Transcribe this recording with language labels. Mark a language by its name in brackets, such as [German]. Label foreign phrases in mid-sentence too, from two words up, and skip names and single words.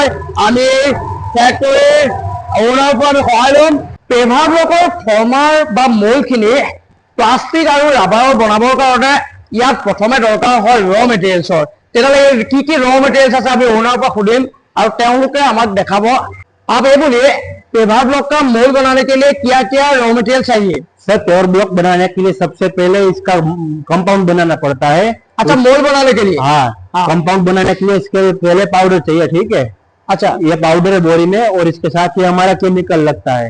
[Assamese] আমি ফেক্টৰীৰ অ'নাৰৰ পৰা আমি সহায় ল'ম। পেভাৰ ব্লকৰ ফৰ্মাৰ বা মলখিনি প্লাষ্টিক আৰু ৰাবাৰৰ বনাবৰ কাৰণে ইয়াত প্ৰথমে দৰকাৰ হয় [English] raw materialsor. [Assamese] তেতিয়াহ'লে কি কি [English] raw materials [Assamese] আছে আমি অ'নাৰৰ পৰা সুধিম আৰু তেওঁলোকে আমাক দেখাব। [Hindi] आप ये बोलिए पेवर ब्लॉक का मोल बनाने के लिए क्या क्या [English] raw material [Hindi] चाहिए? सर पेवर ब्लॉक बनाने के लिए सबसे पहले इसका कंपाउंड बनाना पड़ता है। अच्छा, मोल बनाने के लिए? हाँ, हाँ। कंपाउंड बनाने के लिए इसके पहले पाउडर चाहिए, ठीक है। अच्छा, ये पाउडर है बोरी में, और इसके साथ ही हमारा केमिकल लगता है।